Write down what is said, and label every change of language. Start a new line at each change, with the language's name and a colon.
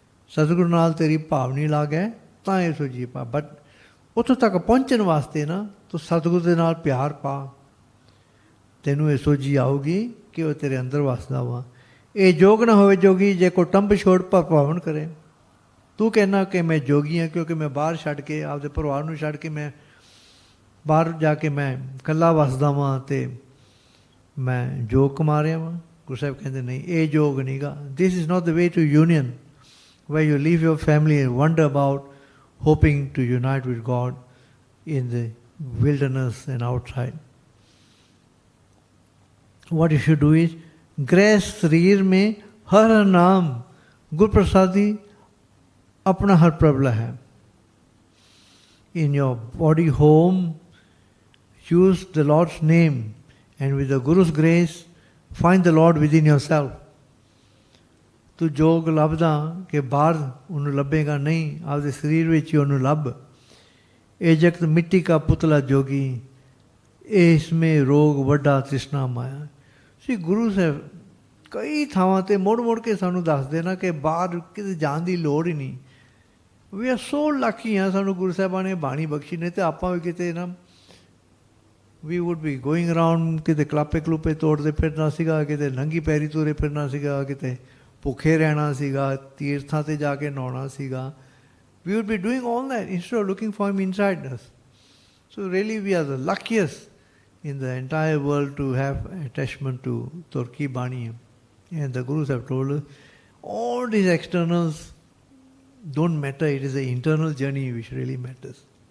Punjabi: ਸਤਿਗੁਰੂ ਨਾਲ ਤੇਰੀ ਭਾਵਨੀ ਲੱਗ ਹੈ ਤਾਂ ਇਹ ਸੋਝੀ ਪਾ। ਬਟ ਉੱਥੋਂ ਤੱਕ ਪਹੁੰਚਣ ਵਾਸਤੇ ਨਾ ਤੂੰ ਸਤਿਗੁਰੂ ਦੇ ਨਾਲ ਪਿਆਰ ਪਾ, ਤੈਨੂੰ ਇਹ ਸੋਝੀ ਆਊਗੀ ਕਿ ਉਹ ਤੇਰੇ ਅੰਦਰ ਵਸਦਾ ਵਾ। ਇਹ ਜੋਗ ਨਾ ਹੋਵੇ ਜੋਗੀ ਜੇ ਕੋਈ ਟੰਬ ਛੋੜ ਭਾਵਨ ਕਰੇ। ਤੂੰ ਕਹਿਣਾ ਕਿ ਮੈਂ ਜੋਗੀ ਹਾਂ ਕਿਉਂਕਿ ਮੈਂ ਬਾਹਰ ਛੱਡ ਕੇ, ਆਪਦੇ ਪਰਿਵਾਰ ਨੂੰ ਛੱਡ ਕੇ ਮੈਂ ਬਾਹਰ ਜਾ ਕੇ ਮੈਂ ਇਕੱਲਾ ਵਸਦਾ ਵਾਂ ਅਤੇ ਮੈਂ ਜੋਗ ਕਮਾ ਰਿਹਾ ਵਾਂ। ਗੁਰੂ ਸਾਹਿਬ ਕਹਿੰਦੇ ਨਹੀਂ, ਇਹ ਜੋਗ ਨਹੀਂ ਗਾ।
English: This is not the way to union where you leave your family and wander about hoping to unite with God in the wilderness and outside. What you should do is, grace
Punjabi: शरीर में हर नाम गुर प्रसादी अपना हर प्रबल है.
English: In your body home, use the Lord's name, and with the Guru's grace, find the Lord within yourself.
Punjabi: ਤੂੰ ਜੋਗ ਲੱਭਦਾ ਕਿ ਬਾਹਰ ਉਹਨੂੰ ਲੱਭੇਗਾ ਨਹੀਂ, ਆਪਦੇ ਸਰੀਰ ਵਿੱਚ ਹੀ ਉਹਨੂੰ ਲੱਭ। ਇਹ ਜਗਤ ਮਿੱਟੀ ਕਾ ਪੁਤਲਾ ਜੋਗੀ, ਇਸਮੇ ਰੋਗ ਵੱਡਾ ਤ੍ਰਿਸ਼ਨਾ ਮਾਇਆ। ਸ੍ਰੀ ਗੁਰੂ ਸਾਹਿਬ ਕਈ ਥਾਵਾਂ 'ਤੇ ਮੁੜ ਮੁੜ ਕੇ ਸਾਨੂੰ ਦੱਸਦੇ ਨਾ ਕਿ ਬਾਹਰ ਕਿਤੇ ਜਾਣ ਦੀ ਲੋੜ ਹੀ ਨਹੀਂ।
English: we are so lucky
Punjabi: ਹਾਂ, ਸਾਨੂੰ ਗੁਰੂ ਸਾਹਿਬਾਂ ਨੇ ਬਾਣੀ ਬਖਸ਼ੀ ਨੇ, ਅਤੇ ਆਪਾਂ ਵੀ ਕਿਤੇ ਨਾ
English: we would be going around,
Punjabi: ਕਿਤੇ ਕਲਾਪੇ ਕਲੂਪੇ ਤੋੜਦੇ ਫਿਰਨਾ ਸੀਗਾ, ਕਿਤੇ ਨੰਗੀ ਪੈਰੀ ਤੁਰੇ ਫਿਰਨਾ ਸੀਗਾ, ਕਿਤੇ ਭੁੱਖੇ ਰਹਿਣਾ ਸੀਗਾ, ਤੀਰਥਾਂ 'ਤੇ ਜਾ ਕੇ ਨਹਾਉਣਾ ਸੀਗਾ।
English: We would be doing all that instead of looking for him inside us. So really we are the luckiest in the entire world to have attachment to Turki Bani. And the Gurus have told us, all these externals don't matter, it is the internal journey which really matters.